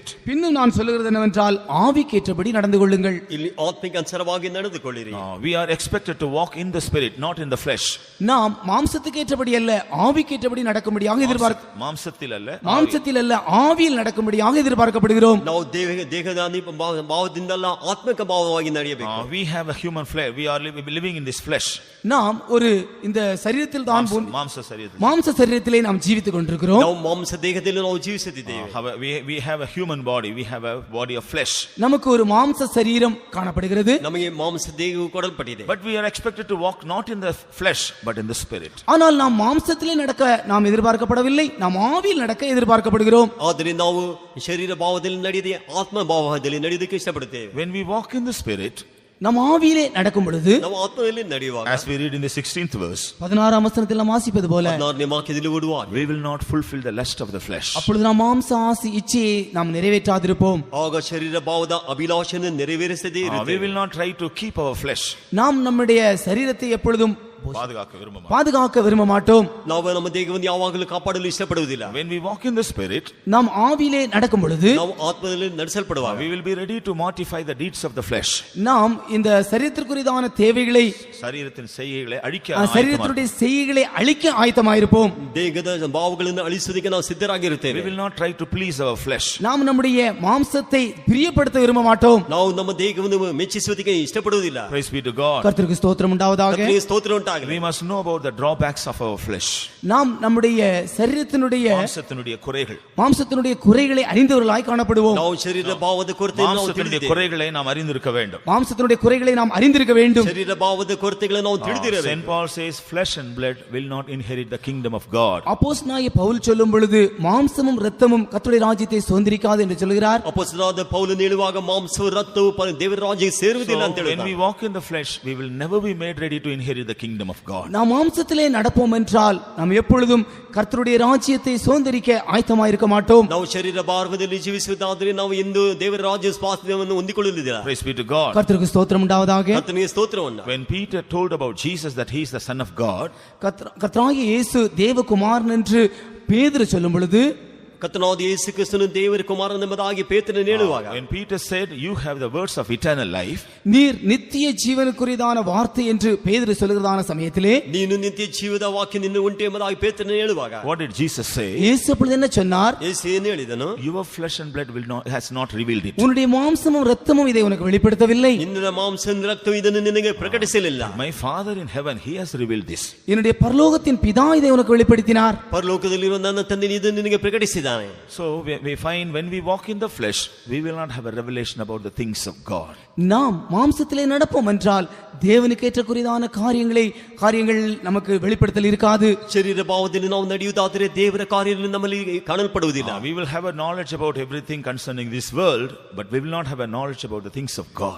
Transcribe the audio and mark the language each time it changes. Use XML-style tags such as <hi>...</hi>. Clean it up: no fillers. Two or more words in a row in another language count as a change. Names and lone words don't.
<ta>பின்னும் நான் சொல்லுகிறது என்னவென்றால் ஆவிக்கேற்றபடி நடந்து கொள்ளுங்கள்.</ta> <kn>ಇಲ್ಲಿ ಆತ್ಮಿಕ ಅನುಸಾರವಾಗಿ ನಡೆದುಕೊಳ್ಳಿರಿ.</kn> <en>We are expected to walk in the spirit, not in the flesh.</en> <ta>நாம் மாம்சத்துக்கேற்றபடி அல்ல ஆவிக்கேற்றபடி நடக்கும்படியாக மாம்சத்தில் அல்ல ஆவியில் நடக்கும்படியாக எதிர்பார்க்கப்படுகிறோம்.</ta> <kn>ನಾವು ದೇಹದ ಭಾವದಿಂದಲ್ಲ ಆತ್ಮಿಕ ಭಾವವಾಗಿ ನಡೆಯಬೇಕು.</kn> <en>We have a human flesh. We are living in this flesh.</en> <ta>நாம் ஒரு இந்த சரீரத்தில் தான் மாம்ச சரீரத்திலே நாம் ஜீவித்துக் கொண்டிருக்கிறோம்.</ta> <kn>ನಾವು ಮಾಂಸ ದೇಹದಲ್ಲಿ ನಾವು ಜೀವಿಸುತ್ತಿದ್ದೇವೆ.</kn> <en>We have a human body. We have a body of flesh.</en> <ta>நமக்கு ஒரு மாம்ச சரீரம் காணப்படுகிறது.</ta> <kn>ನಮಗೆ ಮಾಂಸ ದೇಹವು ಕೊಡಲ್ಪಟ್ಟಿದೆ.</kn> <en>But we are expected to walk not in the flesh but in the spirit.</en> <ta>ஆனால் நாம் மாம்சத்திலே நடக்க நாம் எதிர்பார்க்கப்படவில்லை, நாம் ஆவியில் நடக்க எதிர்பார்க்கப்படுகிறோம்.</ta> <kn>ಆದರೆ ನಾವು ಶರೀರ ಭಾವದಲ್ಲಿ ನಡೆಯದೆ ಆತ್ಮ ಭಾವದಲ್ಲಿ ನಡೆಯೋದಕ್ಕೆ ಇಷ್ಟಪಡುತ್ತೇವೆ.</kn> <en>When we walk in the spirit,</en> <ta>நாம் ஆவியிலே நடக்கும் பொழுது</ta> <kn>ನಾವು ಆತ್ಮದಲ್ಲಿ ನಡೆಯುವಾಗ,</kn> <en>as we read in the 16th verse,</en> <ta>16ஆம் வசனத்தில் நாம் வாசிப்பது போல,</ta> <kn>16ನೇ ವಾಕ್ಯದಲ್ಲಿ ಓದುವಾಗ,</kn> <en>we will not fulfill the lust of the flesh.</en> <ta>அப்பொழுது நாம் மாம்ச ஆசை இச்சையை நாம் நிறைவேற்றாதிருப்போம்.</ta> <kn>ಆಗ ಶರೀರ ಭಾವದ ಅಭಿಲಾಷೆಯನ್ನು ನೆರವೇರಿಸದೇ ಇರುತ್ತೇವೆ.</kn> <en>We will not try to keep our flesh.</en> <ta>நாம் நம்முடைய சரீரத்தை எப்பொழுதும் பாதுகாக்க விரும்ப மாட்டோம்.</ta> <kn>ನಾವು ನಮ್ಮ ದೇಹವನ್ನು ಯಾವಾಗಲೂ ಕಾಪಾಡಲು ಇಷ್ಟಪಡುವುದಿಲ್ಲ.</kn> <en>When we walk in the spirit,</en> <ta>நாம் ஆவியிலே நடக்கும் பொழுது,</ta> <kn>ನಾವು ಆತ್ಮದಲ್ಲಿ ನಡೆಸಲ್ಪಡುವಾಗ,</kn> <en>we will be ready to mortify the deeds of the flesh.</en> <ta>நாம் இந்த சரீரத்திற்குரியதான தேவைகளை, சரீரத்தின் செய்கைகளை அழிக்க, சரீரத்தினுடைய செய்கைகளை அழிக்க ஆயத்தமாயிருப்போம்.</ta> <kn>ದೇಹದ ಭಾವಗಳನ್ನು ಅಳಿಸುವುದಕ್ಕೆ ನಾವು ಸಿದ್ಧರಾಗಿರುತ್ತೇವೆ.</kn> <en>We will not try to please our flesh.</en> <ta>நாம் நம்முடைய மாம்சத்தை பிரியப்படுத்த விரும்ப மாட்டோம்.</ta> <kn>ನಾವು ನಮ್ಮ ದೇಹವನ್ನು ಮೆಚ್ಚಿಸುವುದಕ್ಕೆ ಇಷ್ಟಪಡುವುದಿಲ್ಲ.</kn> <en>Praise be to God.</en> <ta>கர்த்தருக்கு ஸ்தோத்திரம் உண்டாவதாக.</ta> <kn>ಕರ್ತನಿಗೆ ಸ್ತೋತ್ರ ಉಂಟಾಗಲಿ.</kn> <en>We must know about the drawbacks of our flesh.</en> <ta>நாம் நம்முடைய சரீரத்தினுடைய மாம்சத்தினுடைய குறைகளை அறிந்தவர்களாய் காணப்படுவோம்.</ta> <kn>ನಾವು ಶರೀರ ಭಾವದ ಕೊರತೆಯನ್ನು ನಾವು ತಿಳಿದಿದ್ದೇವೆ.</kn> <ta>குறைகளை நாம் அறிந்திருக்க வேண்டும். மாம்சத்தினுடைய குறைகளை நாம் அறிந்திருக்க வேண்டும்.</ta> <kn>ಶರೀರ ಭಾವದ ಕೊರತೆಗಳನ್ನು ನಾವು ತಿಳಿದಿರಬೇಕು.</kn> <en>Saint Paul says flesh and blood will not inherit the kingdom of God.</en> <ta>அப்போஸ்தலனாகிய பவுல் சொல்லும் பொழுது மாம்சமும் இரத்தமும் கர்த்தருடைய ராஜ்யத்தை சுதந்திரிக்காது என்று சொல்கிறார்.</ta> <kn>ಅಪೊಸ್ತಲನಾದ ಪೌಲನು ಹೇಳುವಾಗ ಮಾಂಸವು ರಕ್ತವು ದೇವರ ರಾಜ್ಯಕ್ಕೆ ಸೇರುವುದಿಲ್ಲ ಅಂತ ಹೇಳಿದ.</kn> <en>When we walk in the flesh, we will never be made ready to inherit the kingdom of God.</en> <ta>நாம் மாம்சத்திலே நடப்போம் என்றால் நாம் எப்பொழுதும் கர்த்தருடைய ராஜ்யத்தை சுதந்திரிக்க ஆயத்தமாய் இருக்க மாட்டோம்.</ta> <kn>ನಾವು ಶರೀರ ಭಾವದಲ್ಲಿ ಜೀವಿಸುವುದಾದರೆ ನಾವು ಎಂದು ದೇವರ ರಾಜ್ಯ ಸ್ವಾಸ್ಥ್ಯವನ್ನು ಹೊಂದಿಕೊಳ್ಳಲಿಲ್ಲ.</kn> <en>Praise be to God.</en> <ta>கர்த்தருக்கு ஸ்தோத்திரம் உண்டாவதாக.</ta> <kn>ಕರ್ತನಿಗೆ ಸ್ತೋತ್ರವನ್ನು.</kn> <en>When Peter told about Jesus that he is the son of God,</en> <ta>கர்த்தராகிய இயேசு தேவகுமாரன் என்று பேதுரு சொல்லும் பொழுது,</ta> <kn>ಕರ್ತನಾದ ಯೇಸು ಕ್ರಿಸ್ತನು ದೇವರ ಕುಮಾರನೆಂಬುದಾಗಿ ಪೇತ್ರನು ಹೇಳುವಾಗ,</kn> <en>when Peter said you have the words of eternal life,</en> <ta>நீர் நித்திய ஜீவனுக்குரியதான வார்த்தை என்று பேதுரு சொல்கிறதான சமயத்திலே,</ta> <kn>ನೀನು ನಿತ್ಯ ಜೀವದ ವಾಕ್ಯ ನಿನ್ನ ಉಂಟು ಎಂಬುದಾಗಿ ಪೇತ್ರನು ಹೇಳುವಾಗ,</kn> <en>what did Jesus say?</en> <ta>இயேசு அப்பொழுது என்ன சொன்னார்?</ta> <kn>ಯೇಸು ಏನು ಹೇಳಿದನು?</kn> <en>Your flesh and blood has not revealed it.</en> <ta>உன்னுடைய மாம்சமும் இரத்தமும் இதை உனக்கு வெளிப்படுத்தவில்லை.</ta> <kn>ನಿನ್ನ ಮಾಂಸ ರಕ್ತವು ಇದನ್ನು ನಿನಗೆ ಪ್ರಕಟಿಸಲಿಲ್ಲ.</kn> <en>My Father in heaven, he has revealed this.</en> <ta>என்னுடைய பரலோகத்தின் பிதா இதை உனக்கு வெளிப்படுத்தினார்.</ta> <kn>ಪರಲೋಕದಲ್ಲಿರುವ ನನ್ನ ತಂದೆ ಇದನ್ನು ನಿನಗೆ ಪ್ರಕಟಿಸಿದ್ದಾನೆ.</kn> <en>So we find when we walk in the flesh, we will not have a revelation about the things of God.</en> <ta>நாம் மாம்சத்திலே நடப்போம் என்றால் தேவனுக்கு ஏற்றக்குரியதான காரியங்கள் நமக்கு வெளிப்படுத்தல் இருக்காது.</ta> <kn>ಶರೀರ ಭಾವದಲ್ಲಿ ನಾವು ನಡೆಯುವುದಾದರೆ ದೇವರ ಕಾರ್ಯಗಳು ನಮ್ಮಲ್ಲಿ ಕಾಣಲ್ಪಡುವುದಿಲ್ಲ.</kn> <en>We will have a knowledge about everything concerning this world, but we will not have a knowledge about the things of God.</en>